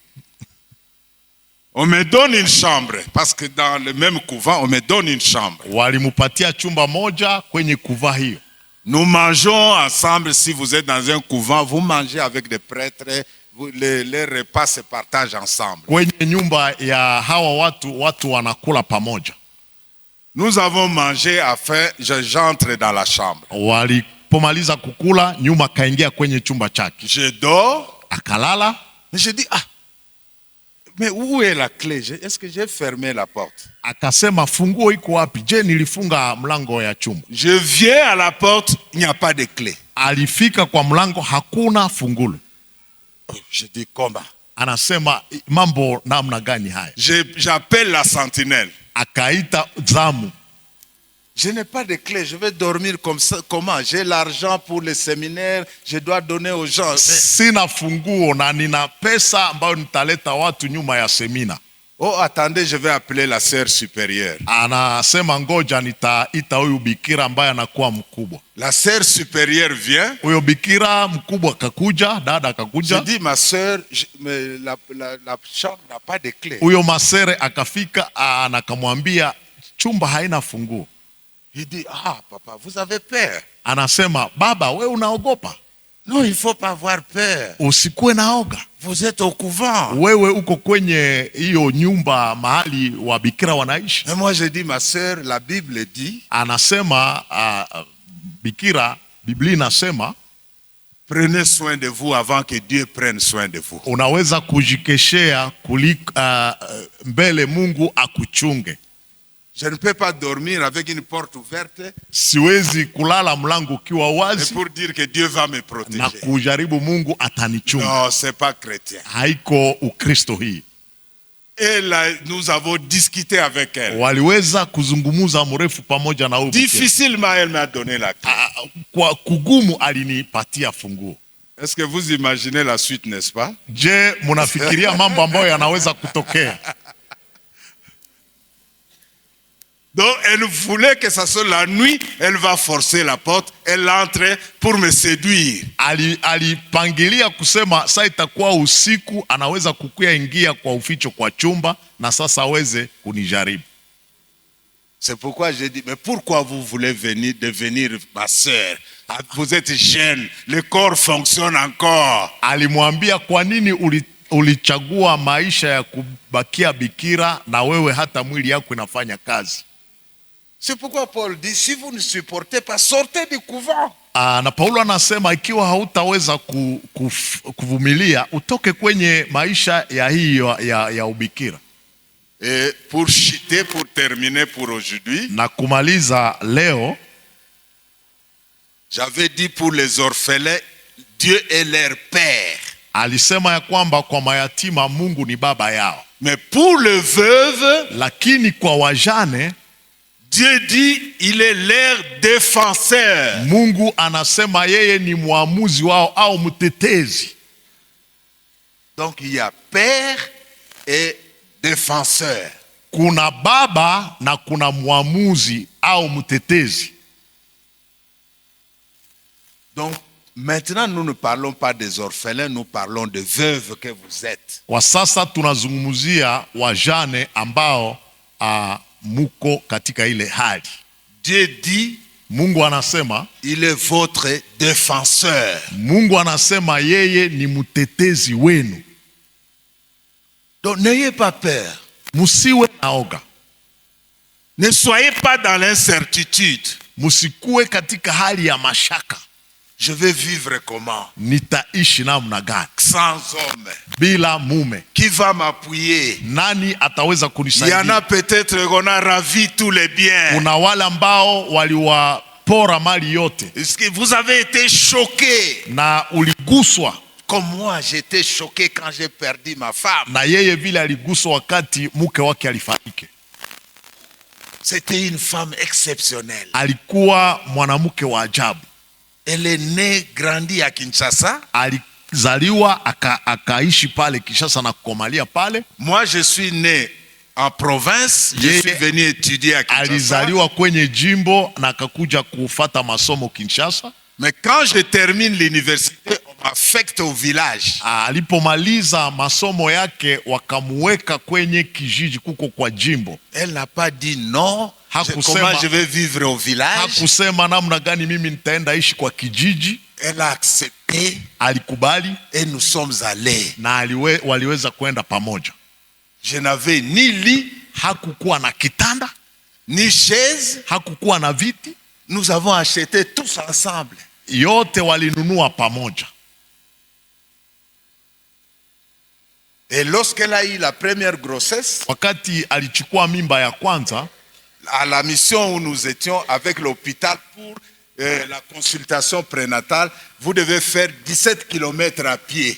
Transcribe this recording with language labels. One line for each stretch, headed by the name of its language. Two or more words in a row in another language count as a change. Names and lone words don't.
French: On me donne une chambre, parce que dans le même couvent, on me donne une chambre.
Swahili: Walimupatia chumba moja kwenye kuva hiyo.
French: Nous mangeons ensemble. Si vous êtes dans un couvent, vous mangez avec des prêtres, les repas se partagent ensemble.
Swahili: Kwenye nyumba ya hawa watu wanakula pamoja.
French: Nous avons mangé, afin j'entre dans la chambre.
Swahili: Walipomaliza kukula, nyuma kaingia kwenye chumba chake.
French: Je dors,
Swahili: akalala.
French: Je dis, mais où est la clé? Est-ce que j'ai fermé la porte?
Swahili: Akasema funguo iko wapi? Je, nilifunga mlango ya chumba?
French: Je viens à la porte, il n'y a pas de clé.
Swahili: Alifika kwa mlango, hakuna fungulo.
French: Je dis comment?
Swahili: Anasema mambo namna gani haya?
French: J'appelle la sentinelle.
Swahili: Akaita zamu.
French: Je n'ai pas de clé, je vais dormir comme ça. Comment? J'ai l'argent pour le séminaire, je dois donner aux gens.
Swahili: Sina funguo na nina pesa ambayo nitaleta watu nyuma ya semina.
French: Oh, attendez, je vais appeler la sœur supérieure.
Swahili: Anasema ngoja nitaita huyu bikira ambaye anakuwa mkubwa.
French: La sœur supérieure vient.
Swahili: Huyo bikira mkubwa akakuja, dada akakuja.
French: Je dis, ma sœur, la chambre n'a pas de clé.
Swahili: Huyo masere akafika na akamwambia chumba haina funguo.
French: Il dit, papa, vous avez peur.
Swahili: Anasema, baba, we unaogopa?
French: Non, il ne faut pas avoir peur.
Swahili: Usikuwe naoga.
French: Vous êtes au couvent.
Swahili: Wewe uko kwenye hiyo nyumba mahali wa bikira wanaishi.
French: Et moi je dis, ma sœur, la Bible dit.
Swahili: Anasema bikira, Biblia inasema,
French: prenez soin de vous avant que Dieu prenne soin de vous.
Swahili: Unaweza kujikeshea kuliko mbele Mungu akuchunge.
French: Je ne peux pas dormir avec une porte ouverte.
Swahili: Siwezi kulala mlango ukiwa wazi.
French: Pour dire que Dieu va me protéger.
Swahili: Na kujaribu Mungu atanichunga.
French: Non, c'est pas chrétien.
Swahili: Haiko Ukristo hii.
French: Et là, nous avons discuté avec elle.
Swahili: Waliweza kuzungumuza mrefu pamoja na huyu.
French: Difficilement elle m'a donné la clé.
Swahili: Kwa kugumu alinipatia funguo.
French: Est-ce que vous imaginez la suite, n'est-ce pas?
Swahili: Je, munafikiria mambo ambayo yanaweza kutokea?
French: Donc elle voulait que ça soit la nuit, elle va forcer la porte, elle entre pour me séduire.
Swahili: Alipangilia kusema sasa itakuwa usiku, anaweza kukuya ingia kwa uficho kwa chumba na sasa aweze kunijaribu.
French: C'est pourquoi j'ai dit, mais pourquoi vous voulez devenir ma sœur? Vous êtes jeune, le corps fonctionne encore.
Swahili: Alimwambia kwa nini ulichagua maisha ya kubakia bikira na wewe hata mwili yako inafanya kazi.
French: C'est pourquoi Paul dit, si vous ne supportez pas, sortez du couvent.
Swahili: Na Paulo anasema ikiwa hautaweza kuvumilia, utoke kwenye maisha ya hiyo ya ubikira.
French: Et pour terminer pour aujourd'hui,
Swahili: na kumaliza leo,
French: j'avais dit pour les orphelins, Dieu est leur père.
Swahili: Alisema ya kwamba kwa mayatima Mungu ni baba yao.
French: Mais pour le veuve,
Swahili: lakini kwa wajane,
French: Dieu dit, il est leur défenseur.
Swahili: Mungu anasema yeye ni mwamuzi wao au mtetezi.
French: Donc il y a père et défenseur.
Swahili: Kuna baba na kuna mwamuzi au mtetezi.
French: Donc maintenant nous ne parlons pas des orphelins, nous parlons de veuves que vous êtes.
Swahili: Kwa sasa tunazungumzia wajane ambao muko katika ile hali.
French: Dieu dit,
Swahili: Mungu anasema,
French: il est votre défenseur.
Swahili: Mungu anasema yeye ni mtetezi wenu.
French: Donc n'ayez pas peur.
Swahili: Musiwe na oga.
French: Ne soyez pas dans l'incertitude.
Swahili: Musikue katika hali ya mashaka.
French: Je vais vivre comment?
Swahili: Nitaishi namna gani?
French: Sans homme.
Swahili: Bila mume.
French: Qui va m'appuyer?
Swahili: Nani ataweza kunisaidia?
French: Il y en a peut-être qu'on a ravi tous les biens.
Swahili: Kuna wale ambao waliwapora mali yote.
French: Est-ce que vous avez été choqué?
Swahili: Na uliguswa.
French: Comme moi, j'étais choqué quand j'ai perdu ma femme.
Swahili: Na yeye vile aliguswa wakati mke wake alifariki.
French: C'était une femme exceptionnelle.
Swahili: Alikuwa mwanamke wa ajabu.
French: Elle est née, grandie à Kinshasa.
Swahili: Alizaliwa akaishi pale Kinshasa na kukomalia pale.
French: Moi, je suis né en province. Je suis venu étudier à Kinshasa.
Swahili: Alizaliwa kwenye jimbo na akakuja kufata masomo Kinshasa.
French: Mais quand je termine l'université, on m'affecte au village.
Swahili: Alipomaliza masomo yake wakamuweka kwenye kijiji kuko kwa jimbo.
French: Elle n'a pas dit non. Comment je vais vivre au village?
Swahili: Hakusema namna gani mimi nitaenda ishi kwa kijiji.
French: Elle a accepté.
Swahili: Alikubali.
French: Et nous sommes allés.
Swahili: Na waliweza kwenda pamoja.
French: Je n'avais ni lit.
Swahili: Hakukuwa na kitanda.
French: Ni chaise.
Swahili: Hakukuwa na viti.
French: Nous avons acheté tous ensemble.
Swahili: Yote walinunua pamoja.
French: Et lorsqu'elle a eu la première grossesse,
Swahili: wakati alichukua mimba ya kwanza,
French: à la mission où nous étions avec l'hôpital pour la consultation prénatale, vous devez faire 17 km à pied.